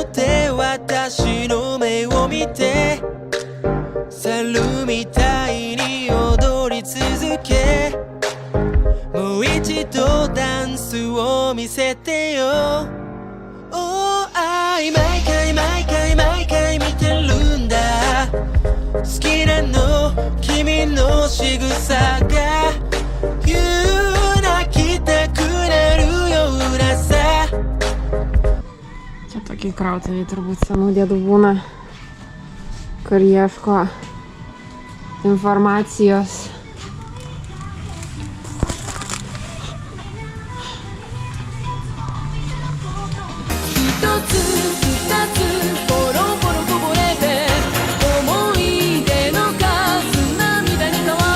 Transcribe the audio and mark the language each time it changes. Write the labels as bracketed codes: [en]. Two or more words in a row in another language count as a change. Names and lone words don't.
[ja] って私の目を見て猿みたいに踊り続けもう一度ダンスを見せてよ Oh, 毎回毎回毎回見てるんだ好きなの君の仕草が急泣きたくなるようなさ [lt] čia tokie krautiniai turbūt senų dėdų būna, kur ieško informacijos. [ja] 一つ二つポロポロこぼれて思い出の数涙に変わ